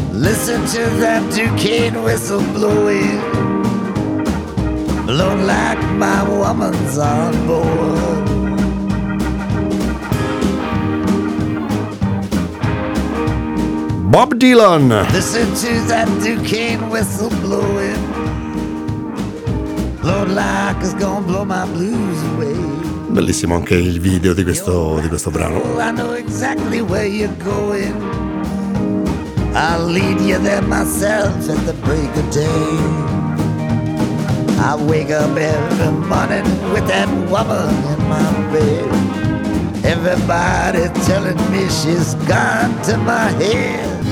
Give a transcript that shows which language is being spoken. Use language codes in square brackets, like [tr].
[en] Listen to that Duquesne whistle blowing, blowing like my woman's on board. Bob Dylan. Listen to that Duquesne whistle blowing, blowing like it's gonna blow my blues away. [it] Bellissimo anche il video di questo brano. [en] I know exactly where you're going. I'll lead you there myself at the break of day. I wake up every morning with that woman in my bed. Everybody telling me she's gone to my head.